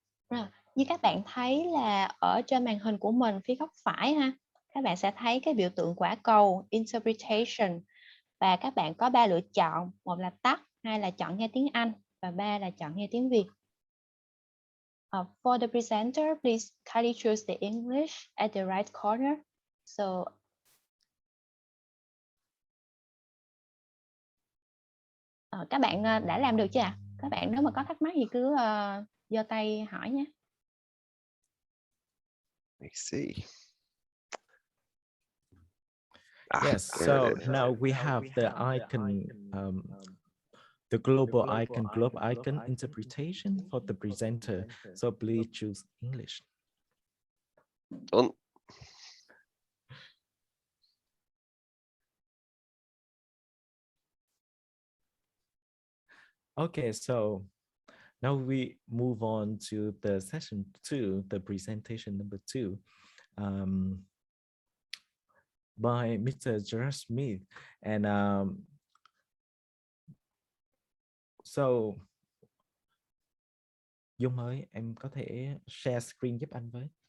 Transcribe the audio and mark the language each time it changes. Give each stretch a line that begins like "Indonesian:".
Vietnamese: Rồi, như các bạn thấy là ở trên màn hình của mình phía góc phải ha, các bạn sẽ thấy cái biểu tượng quả cầu interpretation, và các bạn có 3 lựa chọn, một là tắt, 2 là chọn nghe tiếng Anh và 3 là chọn nghe tiếng Việt.
English: For the presenter, please kindly choose the English at the right corner. So
Vietnamese: Các bạn đã làm được chưa ạ? Các bạn nếu mà có thắc mắc gì cứ giơ tay hỏi nhé.
English: Let me see. Yes, so now we have the icon, the global icon, globe icon interpretation for the presenter. So please choose English. Done. Okay, so now we move on to the session 2, the presentation number 2, by Mr. Gerard Smith. And so
Vietnamese: Dung ơi, em có thể share screen giúp anh với.